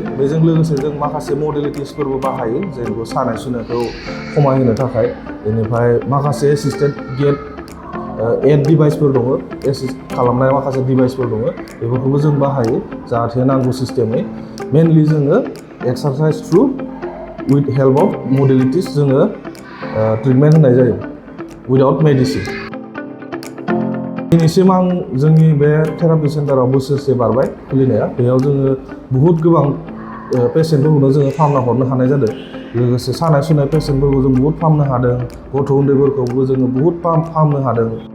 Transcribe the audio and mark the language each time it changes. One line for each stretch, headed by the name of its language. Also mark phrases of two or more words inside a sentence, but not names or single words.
Bodo: बेजों लोगोसे जों माखासे मडेलिटिसफोरबो बाहायो, जेनेबा सानाय सुनायखौ खमायहोनो थाखाय। बेनिफ्राय माखासे
English: assisted gait,
Bodo: ओ, एड डिभाइसफोर दङ, एसिस्ट खालामनाय माखासे डिभाइसफोर दङ, बेफोरखौबो जों बाहायो जाहाथे नांगौ सिस्टेमै। मेनलि जोङो
English: exercise through with help of modalities
Bodo: जोङो, ओ, ट्रिटमेन्ट होनाय जायो,
English: without medicine।
Bodo: दिनैसिम आं जोंनि बे
English: therapy center
Bodo: बोसोरसे बारबाय खुलिनाया। बेयाव जोङो बुहुत गोबां, ओ, पेसेन्टफोरखौनो जोङो फाहामना हरनो हानाय जादों। लोगोसे सानाय सुनाय पेसेन्टफोरखौ जों बुहुत फाहामनो हादों, गथ' उन्दैफोरखौबो जोङो बुहुत फाहाम-, फाहामनो हादों।